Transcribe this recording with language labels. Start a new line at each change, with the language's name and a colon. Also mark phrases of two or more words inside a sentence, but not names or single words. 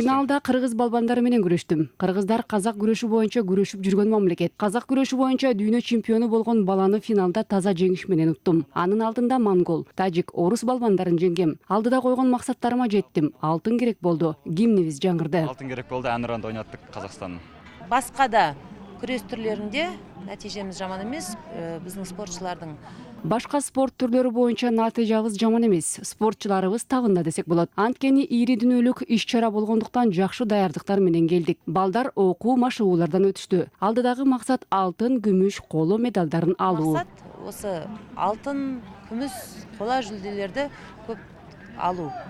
Kyrgyz: Финалда кыргыз балбандары менен күрөштүм. Кыргыздар казак күрөшү боюнча күрөшүп жүргөн мамлекет. Казак күрөшү боюнча дүйнө чемпиону болгон баланы финалда таза жеңиш менен уттум. Анын алдында монгол, тажик, орус балбандарын жеңгем. Алдыда койгон максаттарыма жеттим. Алтын керек болду. Гимнибиз жаңырды. Алтын керек болду, әнұранды ойнаттык Казакстандын.
Kazakh: Басқа да күрес түрлерінде нәтижеміз жаман емес, біздің спортшылардың.
Kyrgyz: Башка спорт түрлөрү боюнча натыйжабыз жаман эмес. Спортчуларыбыз табында десек болот. Анткени ири дүнөлүк иш-чара болгондуктан жакшы даярдыктар менен келдик. Балдар окуу машыгуулардан өтүштү. Алдыдагы максат алтын, күмүш, коло медалдарын алуу.
Kazakh: Мақсат осы алтын, күміс, қола жүлделерді көп алу.